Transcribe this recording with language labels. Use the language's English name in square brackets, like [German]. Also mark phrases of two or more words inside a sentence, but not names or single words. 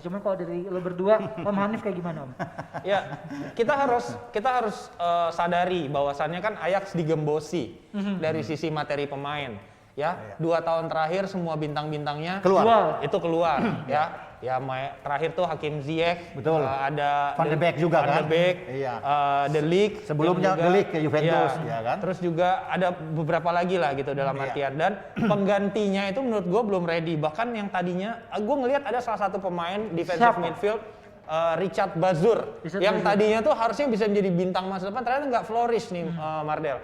[Indonesian] Cuman kalau dari lo berdua, Om Hanif kayak gimana Om? Ya, kita harus sadari bahwasannya kan Ajax digembosi dari sisi materi pemain. Ya, 2 tahun terakhir semua bintang-bintangnya Keluar. itu keluar ya. Ya, terakhir tuh Hakim Ziyech, Betul. Ada Van de Beek juga Van de kan? Beek, Iya. De Ligt, Sebelumnya yang De Ligt ke Juventus, ya kan? Terus juga ada beberapa lagi lah gitu dalam artian dan penggantinya itu menurut gue belum ready. Bahkan yang tadinya gue ngelihat ada salah satu pemain defensive Siapa? midfield Richard Bazur yang tadinya tuh harusnya bisa menjadi bintang masa depan, ternyata nggak flourish nih Mardel.